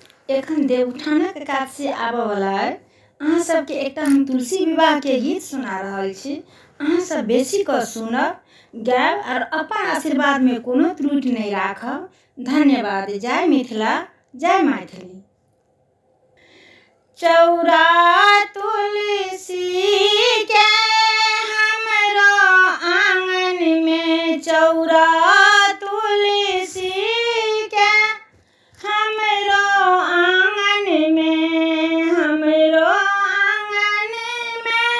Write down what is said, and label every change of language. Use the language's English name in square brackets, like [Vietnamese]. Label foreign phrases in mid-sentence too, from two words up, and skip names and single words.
[Maithili] एखन देवउठानक एकादशी आबऽ वाला है। अहाँ सबके एकटा हम तुलसी विवाह के गीत सुना रहल छी। अहाँ सब बेसी कऽ सुनब, गायब और अपन आशीर्वाद में कोनो त्रुटि नहीं राखब। धन्यवाद। जय मिथिला, जय मैथिली। चौरा तुलसी के हमरो आंगन में, चौरा तुलसी के हमरो आंगन में, हमरो आंगन में,